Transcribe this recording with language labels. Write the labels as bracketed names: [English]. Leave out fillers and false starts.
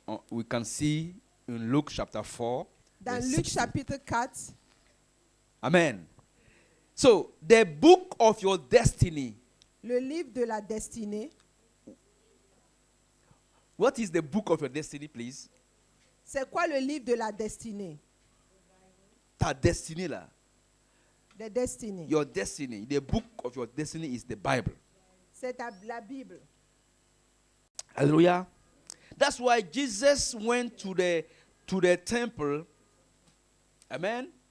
[English] We can see in Luke chapter 4. [French] Dans [English] verse [French] Luc [English] 16. [French] chapitre 4. Amen. [English] So, the book of your destiny. [French] Le livre de la destinée. [English] What is the book of your destiny, please? [French] C'est quoi le livre de la destinée? Ta destinée là. De destinée. [English] Your destiny. The book of your destiny is the Bible. [French] C'est la Bible. Hallelujah. [English] That's why Jesus went to the temple. Amen.